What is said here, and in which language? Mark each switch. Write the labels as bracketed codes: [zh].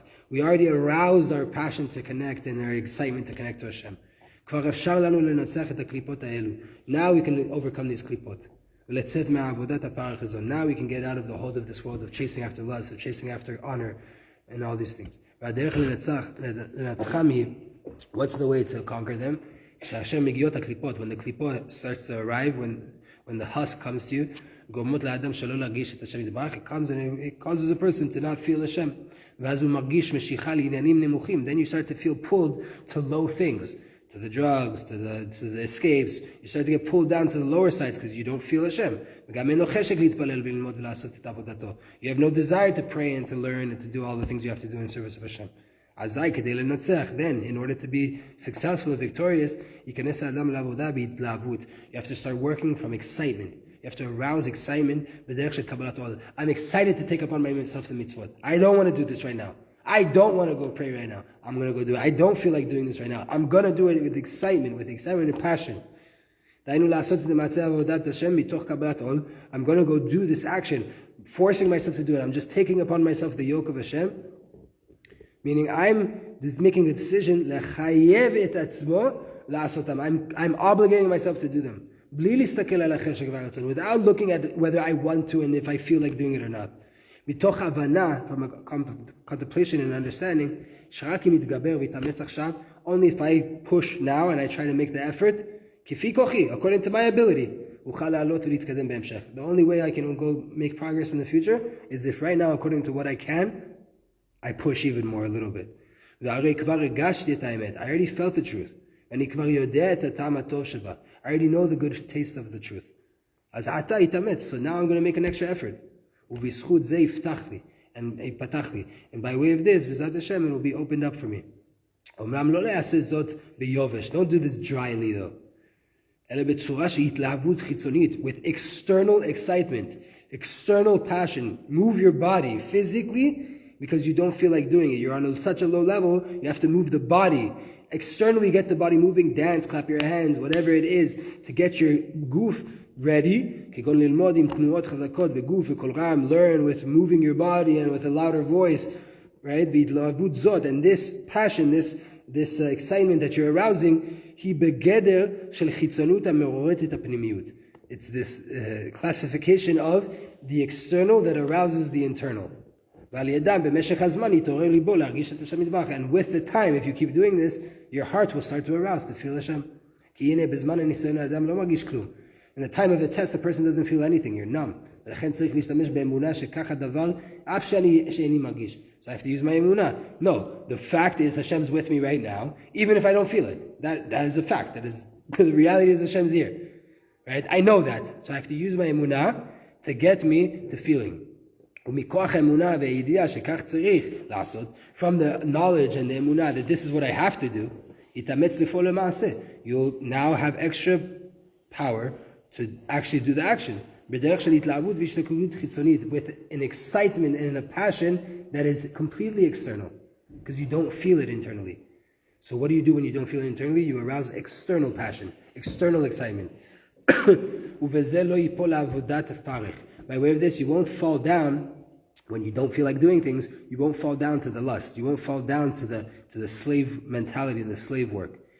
[en] We already aroused our passion to connect and our excitement to connect to Hashem. [he] כבר אפשר לנו לנצח את הקליפות האלו. [en] Now we can overcome these קליפות. [he] ולצאת מהעבודת הפרך הזו. [en] Now we can get out of the hold of this world of chasing after lust, of chasing after honor, and all these things. [he] והדרך לנצחם היא, [en] what's the way to conquer them? [he] כשהשם מגיעות הקליפות, [en] when the קליפות starts to arrive, when the husk comes to you, [he] גורמות לאדם שלא להרגיש את השם יתברך, [en] it comes and it causes a person to not feel השם. [he] ואז הוא מרגיש משיכה לעניינים נמוכים. [en] Then you start to feel pulled to low things, to the drugs, to the escapes. You start to get pulled down to the lower sides because you don't feel השם. [he] וגם אין לו חשק להתפלל וללמוד ולעשות את עבודתו. [en] You have no desire to pray and to learn and to do all the things you have to do in service of השם. [he] אזי כדי לנצח, [en] then, in order to be successful and victorious, [he] ייכנס האדם לעבודה בהתלהבות. [en] You have to start working from excitement. You have to arouse excitement [he] בדרך של קבלת עול. [en] I'm excited to take upon myself the mitzvot. I don't want to do this right now. I don't want to go pray right now. I'm going to go do it. I don't feel like doing this right now. I'm going to do it with excitement and passion. [he] דהיינו לעשות את מעשה עבודת השם מתוך קבלת עול. [en] I'm going to go do this action, forcing myself to do it. I'm just taking upon myself the yoke of Hashem. Meaning I'm making a decision [he] לחייב את עצמו לעשותם. [en] I'm obligating myself to do them. [he] בלי להסתכל על החשק והרצון, [en] without looking at whether I want to and if I feel like doing it or not. [he] מתוך הבנה, [en] from a contemplation and understanding, [he] שרק אם יתגבר ויתאמץ עכשיו, [en] only if I push now and I try to make the effort, [he] כפי כוחי, [en] according to my ability, [he] אוכל לעלות ולהתקדם בהמשך. [en] The only way I can go make progress in the future is if right now, according to what I can, I push even more a little bit. [he] והרי כבר הרגשתי את האמת. [en] I already felt the truth. [he] ואני כבר יודע את הטעם הטוב שבה. [en] I already know the good taste of the truth. [he] אז עתה התאמץ, [en] so now I'm going to make an extra effort. [he] ובזכות זה יפתח לי, יפתח לי. [en] And by way of this, בעזרת השם, it will be opened up for me. [he] אומנם לא לעשה זאת ביובש. [en] Don't do this dryly though. [he] אלא בצורה של התלהבות חיצונית, [en] with external excitement, external passion. Move your body physically, because you don't feel like doing it. You're on such a low level, you have to move the body. Externally get the body moving, dance, clap your hands, whatever it is, to get your goof ready. [he] כגון ללמוד עם תנועות חזקות בגוף וכל רם, [en] learn with moving your body and with a louder voice, right? [he] והתלהבות זאת, [en] and this passion, this excitement that you're arousing, [he] היא בגדר של חיצונות המעוררת את הפנימיות. [en] It's this classification of the external that arouses the internal. [he] ועל ידם במשך הזמן יתעורר ליבו להרגיש את השם יתברך. [en] And with the time, if you keep doing this, your heart will start to arouse, to feel השם. [he] כי הנה בזמן הניסיון האדם לא מרגיש כלום. [en] In the time of the test, the person doesn't feel anything, you're numb. [he] ולכן צריך להשתמש באמונה שכך הדבר, אף שאיני מרגיש. [en] So I have to use my אמונה. No, the fact is Hashem's with me right now, even if I don't feel it. That is a fact. That is, the reality is Hashem's here. Right? I know that. So I have to use my אמונה to get me to feeling. [he] ומכוח האמונה והידיעה שכך צריך לעשות, [en] from the knowledge and the אמונה that this is what I have to do, [he] יתאמץ לפעול למעשה. [en] You'll now have extra power to actually do the action. [he] בדרך של התלהבות והשתוקקות חיצונית, [en] with an excitement and a passion that is completely external, because you don't feel it internally. So what do you do when you don't feel it internally? You arouse external passion, external excitement. [he] ובזה לא ייפול לעבודת הפרך. [en] By way of this, you won't fall down when you don't feel like doing things. You won't fall down to the lust. You won't fall down to the slave mentality and the slave work.